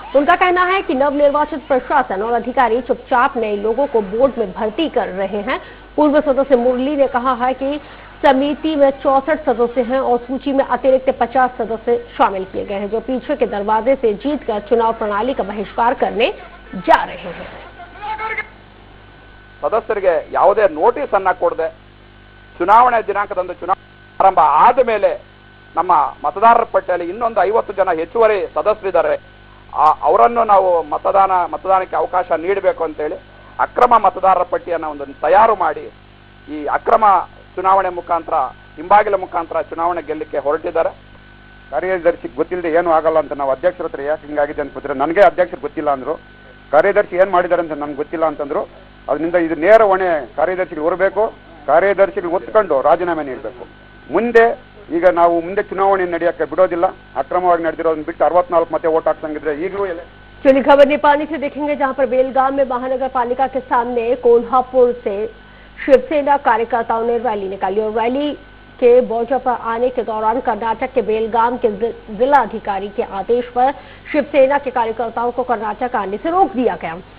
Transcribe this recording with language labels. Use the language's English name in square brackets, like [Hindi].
[Hindi] उनका कहना है कि नवनिर्वाचित प्रशासन और अधिकारी चुपचाप नए लोगों को बोर्ड में भर्ती कर रहे हैं। पूर्व सदस्य मुरली ने कहा है कि समिति में 64 सदस्य हैं और सूची में अतिरिक्त 50 सदस्य शामिल किए गए हैं, जो पीछे के दरवाजे से जीतकर चुनाव प्रणाली का बहिष्कार करने जा रहे हैं। [Kannada] ಸದಸ್ಯರಿಗೆ ಯಾವುದೇ ನೋಟಿಸ್ ಅನ್ನ ಕೊಡದೆ ಚುನಾವಣೆ ದಿನಾಂಕದಂದು ಚುನಾವಣೆ ಆರಂಭ ಆದ ಮೇಲೆ ನಮ್ಮ ಮತದಾರರ ಪಟ್ಟಿಯಲ್ಲಿ ಇನ್ನೊಂದು 50 ಜನ ಹೆಚ್ಚುವರಿ ಸದಸ್ಯರಿದ್ದಾರೆ, ಅವರನ್ನು ನಾವು ಮತದಾನಕ್ಕೆ ಅವಕಾಶ ನೀಡಬೇಕು ಅಂತ ಹೇಳಿ ಅಕ್ರಮ ಮತದಾರರ ಪಟ್ಟಿಯನ್ನು ಒಂದು ತಯಾರು ಮಾಡಿ ಈ ಅಕ್ರಮ ಚುನಾವಣೆ ಮುಖಾಂತರ ಹಿಂಬಾಗಿಲ ಮುಖಾಂತರ ಚುನಾವಣೆ ಗೆಲ್ಲಕ್ಕೆ ಹೊರಟಿದ್ದಾರೆ। ಕಾರ್ಯದರ್ಶಿಗೆ ಗೊತ್ತಿಲ್ಲದೆ ಏನು ಆಗಲ್ಲ ಅಂತ ನಾವು ಅಧ್ಯಕ್ಷರ ಹತ್ರ ಯಾಕೆ ಹಿಂಗಾಗಿದೆ ಅಂತ ಗೊತ್ತಿಲ್ಲ, ನನಗೆ ಅಧ್ಯಕ್ಷರು ಗೊತ್ತಿಲ್ಲ ಅಂದ್ರು, ಕಾರ್ಯದರ್ಶಿ ಏನು ಮಾಡಿದ್ದಾರೆ ಅಂತ ನಮ್ಗೆ ಗೊತ್ತಿಲ್ಲ ಅಂತಂದ್ರು। ಅದರಿಂದ ಇದು ನೇರ ಹೊಣೆ ಕಾರ್ಯದರ್ಶಿಗಳು ಹೊರಬೇಕು, ಕಾರ್ಯದರ್ಶಿಗಳು ಒತ್ಕೊಂಡು ರಾಜೀನಾಮೆ ನೀಡಬೇಕು। ಮುಂದೆ ಈಗ ನಾವು ಮುಂದೆ ಚುನಾವಣೆ ನಡೆಯಕ್ಕೆ ಬಿಡೋದಿಲ್ಲ, ಅಕ್ರಮವಾಗಿ ನಡೆದಿರೋದನ್ನ ಬಿಟ್ಟು 64 ಮತ್ತೆ वोट ಹಾಕ್ಸಂಗಿದ್ರೆ ಈಗಲೂ ಇಲ್ಲ। [Hindi] चलिए खबर नेपाली से देखेंगे, जहां पर बेलगाम में महानगर पालिका के सामने कोल्हापुर से शिवसेना कार्यकर्ताओं ने रैली निकाली और रैली के बोर्ड पर आने के दौरान कर्नाटक के बेलगाम के जिला अधिकारी के आदेश पर शिवसेना के कार्यकर्ताओं को कर्नाटक आने से रोक दिया गया।